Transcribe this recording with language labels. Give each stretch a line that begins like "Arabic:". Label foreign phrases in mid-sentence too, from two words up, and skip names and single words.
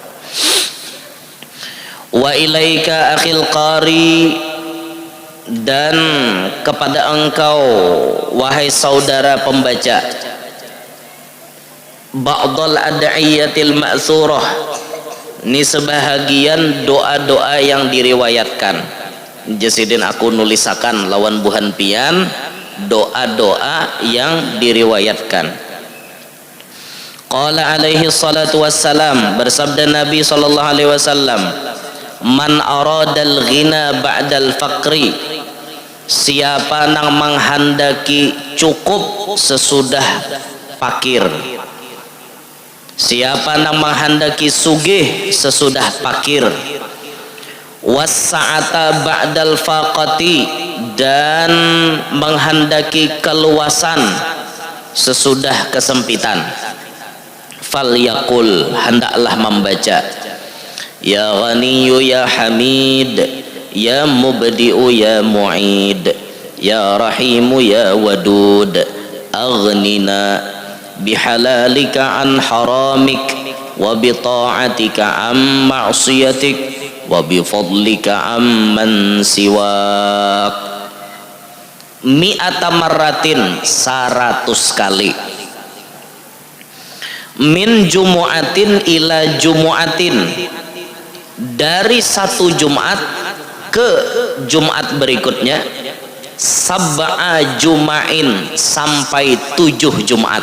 Arabic: وإليك أخي القارئ,
Indonesian: dan kepada engkau wahai saudara pembaca,
Arabic: بعض الأدعية المأثورة,
Indonesian: ini sebahagian doa-doa yang diriwayatkan.
Banjar: Jasidin aku nulisakan lawan buhan pian doa-doa yang diriwayatkan.
Arabic: قال عليه الصلاة والسلام,
Indonesian: bersabda Nabi
Arabic: صلى الله عليه وسلم, من أراد الغنى بعد الفقر,
Banjar: siapa nang menghendaki cukup sesudah fakir, siapa nang menghendaki sugih sesudah fakir,
Arabic: والسعة بعد الفاقة,
Banjar: dan
Indonesian: menghendaki keluasan sesudah kesempitan, falyaqul, hendaklah membaca,
Arabic: يا غني يا حميد يا مبدئ يا معيد يا رحيم يا ودود أغننا بحلالك عن حرامك وبطاعتك عن معصيتك وبفضلك عمن سواك. مائة مرة,
Indonesian: 100 kali.
Arabic: من جمعة إلى جمعة,
Indonesian: dari satu Jumat ke Jumat berikutnya,
Arabic: سبع جمع,
Indonesian: sampai 7 Jumat.